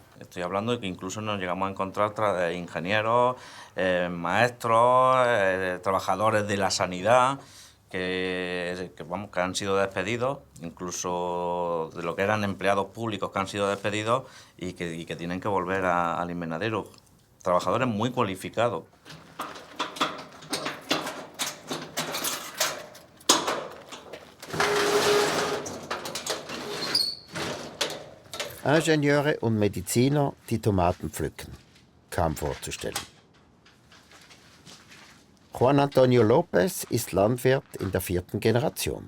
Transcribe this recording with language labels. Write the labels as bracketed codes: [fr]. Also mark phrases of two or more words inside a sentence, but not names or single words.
[es] Estoy hablando de que incluso nos llegamos a encontrar ingenieros, maestros, trabajadores de la sanidad que han sido despedidos, incluso de lo que eran empleados públicos que han sido despedidos y que tienen que volver al invernadero. Trabajadores muy cualificados. [de] Ingenieure und Mediziner, die Tomaten pflücken, kaum vorzustellen. Juan Antonio López ist Landwirt in der 4. Generation.